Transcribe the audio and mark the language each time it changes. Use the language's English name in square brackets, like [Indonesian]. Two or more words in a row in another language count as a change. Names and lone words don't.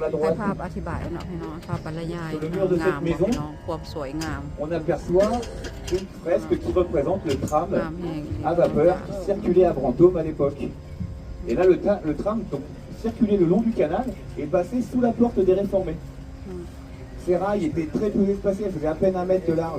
[Thai] ให้ [French] droite, [Northeastern Thai] ภาพอธิบายเนาะพี่น้องภาพบรรยาย [French] Sur le mur de [Northeastern Thai] งาม [French] cette [Northeastern Thai] เนาะ [French] maison [Northeastern Thai] พี่น้องความสวยงาม [French] on aperçoit une fresque qui représente le tram [Northeastern Thai] งามแห้ง [French] à vapeur qui circulait à Brantôme à l'époque. Et là, le tram donc, circulait le long du canal et passait sous la porte des réformés. Ces rails étaient très peu espacés, elles faisaient à peine 1 mètre de large.